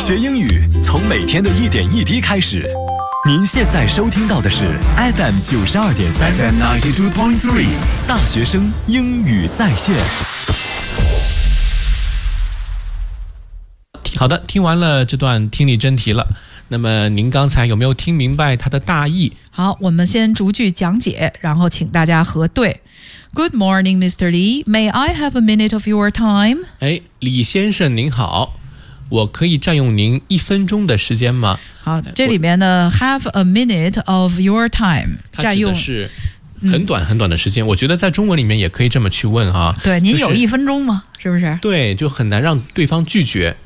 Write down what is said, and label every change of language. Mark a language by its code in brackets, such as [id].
[zh] 学英语从每天的一点一滴开始。您现在收听到的是 FM92.3 大学生英语在线。好的，听完了这段听力真题了，那么您刚才有没有听明白它的大意？好，我们先逐句讲解，然后请大家核对。 [en] Good morning, Mr. Lee. May I have a minute of your time? [zh] 哎，李先生您好，我可以占用您一分钟的时间吗？好，这里面呢 [en] have a minute of your time [zh] 占用是很短很短的时间、嗯、我觉得在中文里面也可以这么去问啊。对，您有一分钟吗？是不是？对，就很难让对方拒绝。